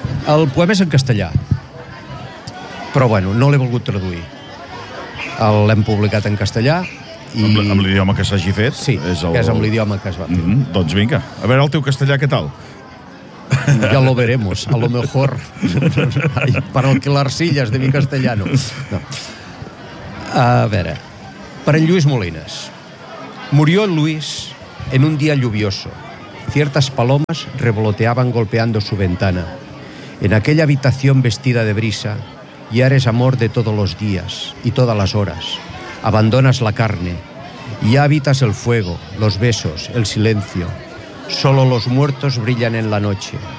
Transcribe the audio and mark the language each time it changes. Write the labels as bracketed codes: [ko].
[ca] El poema és en castellà, però no l'he volgut traduir. L'hem publicat en castellà. I... Amb l'idioma que s'hagi fet? Sí, és amb l'idioma que es va fer. Mm-hmm. Doncs vinga, a veure el teu castellà, què tal? [es] Ya lo veremos, a lo mejor. Ay, para el que l'arcilla es de mi castellano. No. [ca] A veure, per en Lluís Molines. [es] Murió en Lluís en un día lluvioso. Ciertas palomas revoloteaban golpeando su ventana. En aquella habitación vestida de brisa, ya eres amor de todos los días y todas las horas. Abandonas la carne. Ya habitas el fuego, los besos, el silencio. Solo los muertos brillan en la noche.